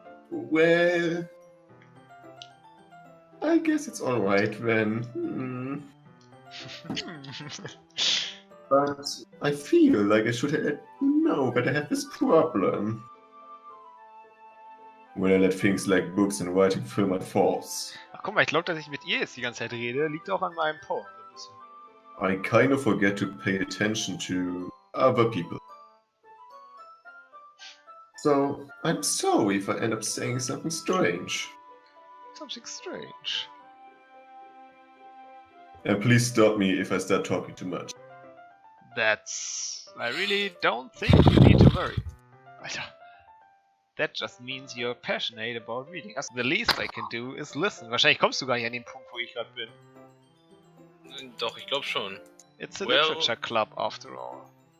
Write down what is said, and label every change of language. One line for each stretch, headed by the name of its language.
English: Well, I guess it's alright then. But I feel like I should have known that I have this problem. When I let things like books and writing fill my thoughts.
German: Ach guck mal, ich glaube, dass ich mit ihr jetzt die ganze Zeit rede, liegt auch an meinem Poem so ein bisschen.
English: I kind of forget to pay attention to other people. So, I'm sorry if I end up saying something strange. Something strange. And please stop me if I start talking too much. I really don't think you need to worry. Alter. That just means you're passionate about reading. Also, the least I can do is listen.
German: Wahrscheinlich kommst du gar nicht an den Punkt, wo ich gerade bin. Doch, ich glaube schon.
English: It's a literature club after all.